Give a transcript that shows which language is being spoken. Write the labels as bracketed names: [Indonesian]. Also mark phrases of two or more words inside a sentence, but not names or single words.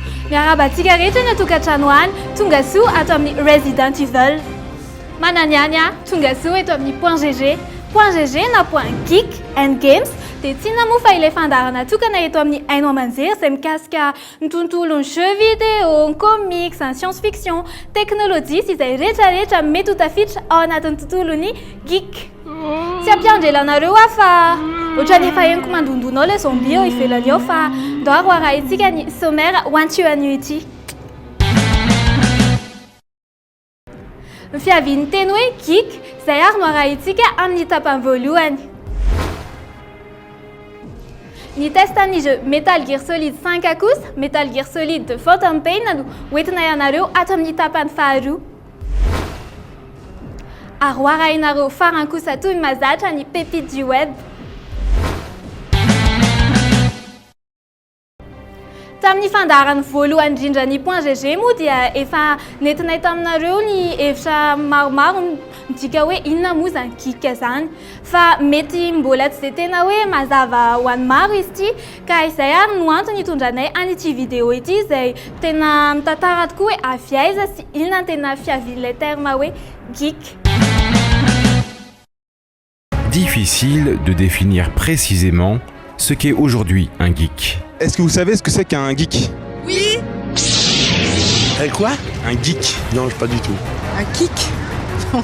[Malagasy] Miaraba tigaretra na tokantrano any, tonga soa ato amin'ny Resident Evil. Mananiany tonga soa eto amin'ny .gg. .gg na .geek and games dia tiana moa fa ilay fandarana tokana eto amin'ny haino aman-jery izay mikasika ny tontolon'ny [French] jeux vidéo, [Malagasy] ny comics, ny science-fiction, teknôlôjia sy izay rehetrarehetra mety ho tafiditra ao anatin'ny tontolon'ny geek. Tsy ampiandrela anareo fa ohatrany efa henoko mandondonao ilay zombie eo ivelany eo fa ndao aroarahintsika ny sommaire hoantsio anio ity. Ny fiavian'ny teny hoe geek izay ary no arahintsika amin'ny tapany voalohany. Ny testan'ny jeu Metal Gear Solid 5 kosa, Metal Gear Solid de Phantom Pain no hoentina ianareo ato amin'ny tapany faharoa. Ary hoarahinareo farany kosa toy ny mahazatra ny [French] pépite du web. [Malagasy] Tamin'ny fandarany voalohany indrindra ny .gg moa dia efa nentinay taminareo ny hevitra maromaro midika hoe inona moa zany geek zany. Fa mety mbola tsy dia tena hoe mazava ho an'ny maro izy ity, ka izay ary no antony hitondranay an'ity vidéo ity izay tena mitantara tokoa hoe avy aiza sy inona tena fiavian'ilay terme hoe geek. [French] Difficile de définir précisément ce qu'est aujourd'hui un geek. Est-ce que vous savez ce que c'est qu'un geek? Oui. Quoi? Un geek? Non, pas du tout. Un geek? Non.